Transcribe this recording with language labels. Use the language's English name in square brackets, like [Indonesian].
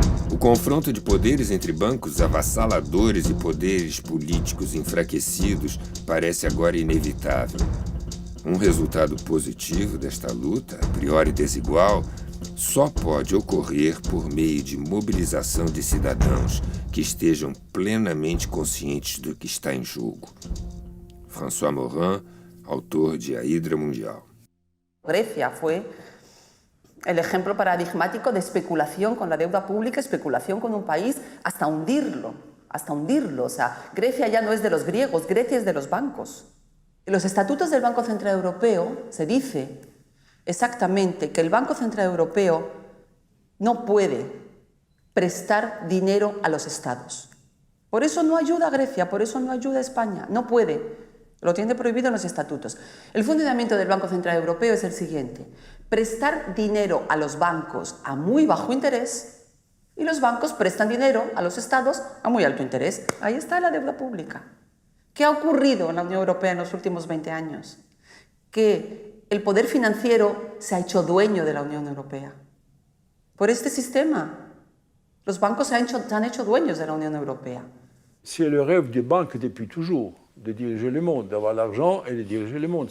[Portuguese] O confronto de poderes entre bancos avassaladores e poderes políticos enfraquecidos parece agora inevitável. Um resultado positivo desta luta, a priori desigual, só pode ocorrer por meio de mobilização de cidadãos que estejam plenamente conscientes do que está em jogo. François Morin, autor de A Hidra Mundial. [Spanish] Grecia fue el ejemplo paradigmático de especulación con la deuda pública, especulación con un país, hasta hundirlo. O sea, Grecia ya no es de los griegos, Grecia es de los bancos. En los estatutos del Banco Central Europeo se dice exactamente que el Banco Central Europeo no puede prestar dinero a los estados. Por eso no ayuda a Grecia, por eso no ayuda a España, no puede. Lo tiene prohibido en los estatutos. El funcionamiento del Banco Central Europeo es el siguiente: prestar dinero a los bancos a muy bajo interés y los bancos prestan dinero a los estados a muy alto interés. Ahí está la deuda pública. ¿Qué ha ocurrido en la Unión Europea en los últimos 20 años? Que el poder financiero se ha hecho dueño de la Unión Europea. Por este sistema, los bancos se han hecho dueños de la Unión Europea. [French] C'est le rêve des banques depuis toujours, de diriger le monde, d'avoir l'argent et de diriger le monde.